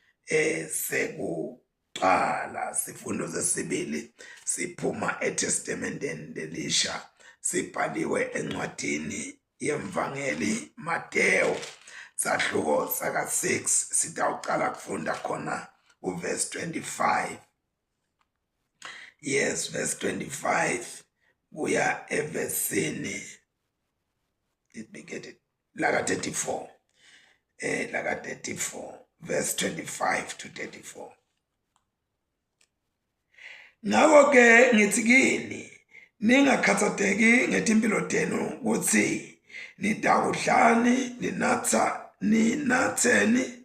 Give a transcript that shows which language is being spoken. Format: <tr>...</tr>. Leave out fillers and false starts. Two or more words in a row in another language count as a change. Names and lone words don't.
<ss>sekuqala sifundo sesibili siphuma eTestamenteni lelisha sibhaliwe encwadini yemvangeli Matewu sahluko saka 6 sitawuqala kufunda khona uverse 25</ss> <en>yes verse 25</en> <ss>kuya evesini</ss> <en>let me get it</en> <ss>laka 34 laka 34</ss> <en>verse 25 to 34</en> <ss>ngako-ke ngithi kini ningakhathateki ngetimpilo tenu ukuthi nitawudlani ninatheni</ss>